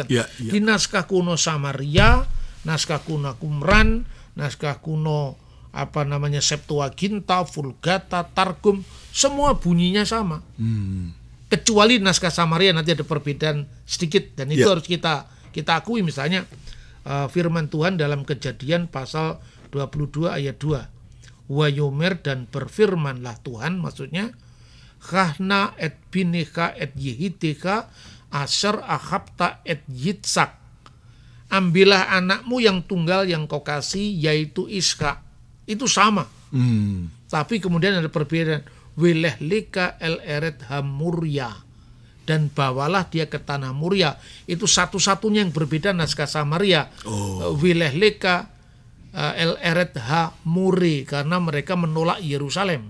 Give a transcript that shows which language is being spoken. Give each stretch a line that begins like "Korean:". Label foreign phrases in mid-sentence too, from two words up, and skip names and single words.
Indonesian: Di naskah kuno Samaria, naskah kuno Qumran, naskah kuno Septuaginta, Vulgata, Targum, semua bunyinya sama. Kecuali naskah Samaria nanti ada perbedaan sedikit, dan itu harus kita akui. Misalnya firman Tuhan dalam Kejadian pasal 22 ayat 2.
Hebrew: ויאמר,
Indonesian: dan berfirmanlah Tuhan, maksudnya
Hebrew: קח נא את בנך את יחידך אשר אהבת את יצחק.
Indonesian: Ambillah anakmu yang tunggal yang kau kasih, yaitu Ishak. Itu sama. Tapi kemudian ada perbedaan.
Hebrew: ולך לך אל ארץ המריה,
Indonesian: dan bawalah dia ke tanah Muria. Itu satu-satunya yang berbeda naskah Samaria.
Hebrew: ולך לך אל ארץ המורה,
Indonesian: karena mereka menolak Yerusalem.